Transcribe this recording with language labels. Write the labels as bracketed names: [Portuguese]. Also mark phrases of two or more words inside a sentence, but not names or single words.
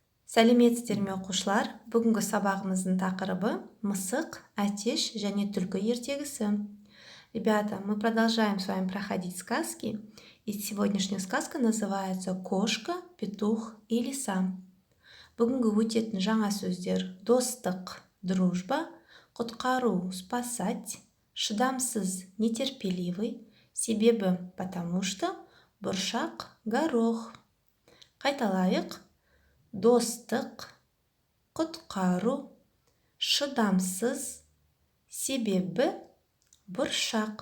[Kazakh] Сәлеметсіздер ме оқушылар? Бүгінгі сабағымыздың тақырыбы мысық, әтеш және түлкі ертегісі. [Russian] Ребята, мы продолжаем с вами проходить сказки, и сегодняшняя сказка называется «Кошка, петух и лиса». [Kazakh] Бүгінгі өтетін жаңа сөздер: достық, дружба, құтқару, спасать, шыдамсыз, нетерпеливый, себебі, [Russian] потому что, [Kazakh] бұршақ, горох. Қайталайық: достық, құтқару, шыдамсыз, себебі, бұршақ.